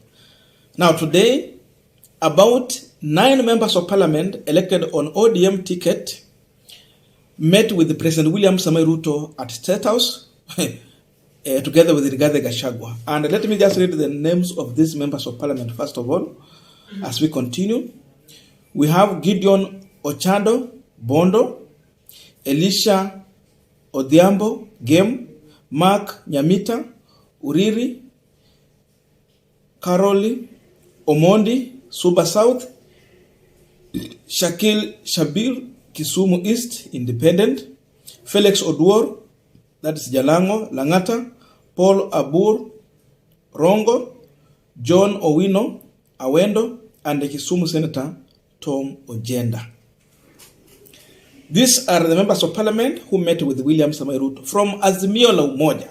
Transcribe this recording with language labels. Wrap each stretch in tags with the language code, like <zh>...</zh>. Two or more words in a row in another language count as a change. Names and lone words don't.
<en>Now today, about 9 members of parliament elected on ODM ticket met with President William Samoei Ruto at Statehouse together with Rigathi Gachagua. And let me just read the names of these members of parliament first of all, as we continue. We have Gideon Ochando Bondo, Elisha Odhiambo Game, Mark Nyamita, Uriri, Karoli, Omondi, Suba South, Shakil Shabir, Kisumu East, Independent, Felix Oduor, that is Jalango, Langata, Paul Abur, Rongo, John Owino, Awendo, and the Kisumu Senator, Tom Ojenda. These are the members of parliament who met with William Samoei Ruto from Azimio la Umoja.</en>